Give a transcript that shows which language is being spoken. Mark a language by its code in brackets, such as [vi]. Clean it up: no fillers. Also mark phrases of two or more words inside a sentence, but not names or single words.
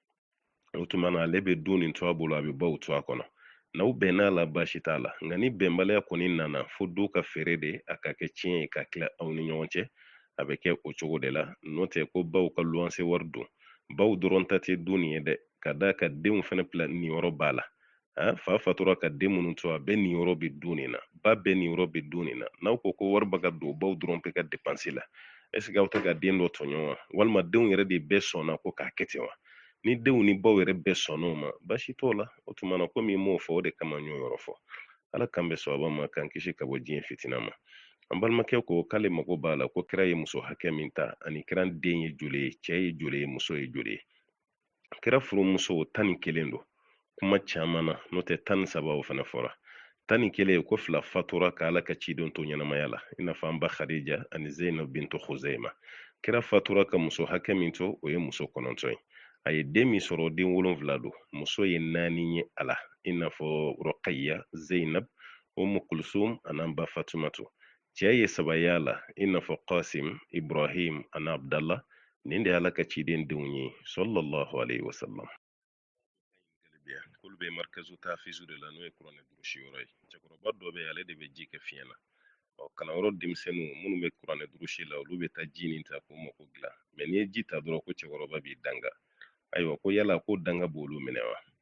[bm] o tuma na ale bɛ du nin to a bolo a bɛ baw to a kɔnɔ n'aw bɛnn'a la baasi t'a la nka ni bɛnbaliya kɔni nana fo du ka feere de a ka kɛ tiɲɛ ye ka tila aw ni ɲɔgɔn cɛ a bɛ kɛ o cogo de la n'o tɛ ko baw ka luwanse wari don baw dɔrɔn ta tɛ du nin ye dɛ ka da ka denw fana bila niyɔrɔ b'a la fa fatura ka den minnu to a bɛɛ niyɔrɔ bɛ dun nin na ba bɛɛ niyɔrɔ bɛ dun nin na n'aw ko ko wari bɛ ka don baw dɔrɔn bɛ ka dépense la [fr] est ce que [bm] aw tɛ ka den dɔ tɔɲɔ wa walima denw yɛrɛ de bɛɛ sɔnna ko k'a kɛ ten wa ni denw ni baw yɛrɛ bɛɛ sɔnn'o ma basi t'o la o tuma na komi m'o fɔ o de kama n y'o yɔrɔ fɔ ala kan bɛ sababa ma k'an kisi ka bɔ diɲɛ fitina ma an balimakɛ ko k'ale mago b'a la ko kira ye muso hakɛ min ta ani kira den ye joli ye cɛ ye joli ye muso ye joli ye kira furumuso 11 don kuma caman na n'o tɛ 13 o fana fɔra 11 ko 2 fatura ka ala ka cidenw to ɲɛnamaya la i n'a fɔ an ba khadija ani zainab bintu khuzaima kira fatura ka muso hakɛ min to o ye muso 9 ye a ye den min sɔrɔ den 7 don muso ye 4 ye a la i n'a fɔ ruqayya zainab umu kulsum an'an ba fatumatu cɛ ye 3 ye a la i n'a fɔ qasim ibrahim ani abdallah nin de ye ala ka ciden denw ye [ar] صلى الله عليه وسلم [bm] k'olu bɛ markazu tafizu de la n'o ye kuranɛ durusi yɔrɔ ye cɛkɔrɔba dɔ bɛ ale de bɛ ji kɛ fiɲɛ na kalanyɔrɔ denmisɛnninw minnu bɛ kuranɛ durusi la olu bɛ taa ji nin ta k'o mako dilan mɛ n'i ye ji ta dɔrɔn ko cɛkɔrɔba b'i danga ayiwa ko yala ko danga b'olu minɛ wa